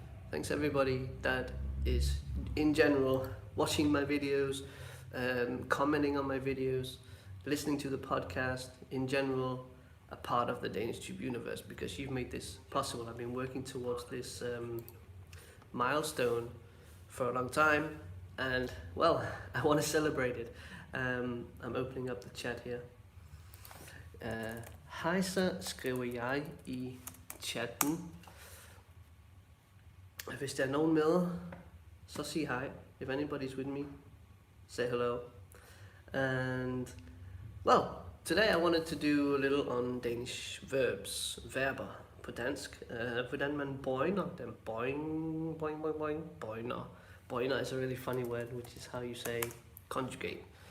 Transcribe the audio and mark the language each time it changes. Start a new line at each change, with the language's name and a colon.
English: Thanks everybody that is in general watching my videos, commenting on my videos, listening to the podcast, in general a part of the DanishTube universe, because you've made this possible. I've been working towards this milestone for a long time, and well, I want to celebrate it. I'm opening up the chat here.
Danish: Hej, så skriver jeg i chatten. Hvis der er nogen med, så sig hej.
English: If anybody's with me, say hello. And well, today I wanted to do a little on Danish verbs,
Danish: verber på dansk. Hvordan man bøjner dem. Bøjner.
English: Bøjner is a really funny word, which is how you say conjugate.